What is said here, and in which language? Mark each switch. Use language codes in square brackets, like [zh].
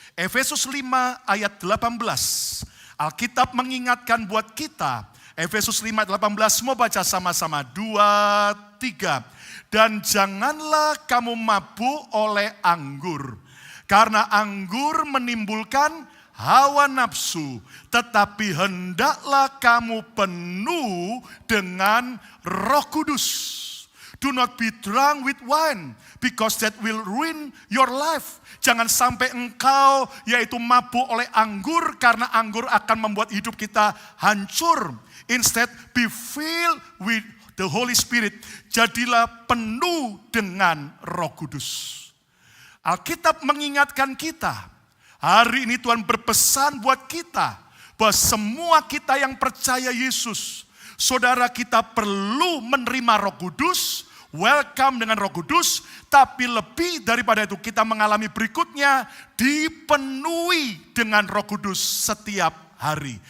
[id] Efesus 5 ayat 18, Alkitab mengingatkan buat kita, Efesus 5 ayat 18, mau baca sama-sama, 2, 3. Dan janganlah kamu mabuk oleh anggur, karena anggur menimbulkan hawa nafsu, tetapi hendaklah kamu penuh dengan Roh Kudus. [en] Do not be drunk with wine, because that will ruin your life. [id] Jangan sampai engkau yaitu mabuk oleh anggur, karena anggur akan membuat hidup kita hancur. [en] Instead, be filled with the Holy Spirit. [id] Jadilah penuh dengan Roh Kudus. Alkitab mengingatkan kita, hari ini Tuhan berpesan buat kita, bahwa semua kita yang percaya Yesus, saudara kita perlu menerima Roh Kudus, welcome dengan Roh Kudus, tapi lebih daripada itu kita mengalami berikutnya, dipenuhi dengan Roh Kudus setiap hari.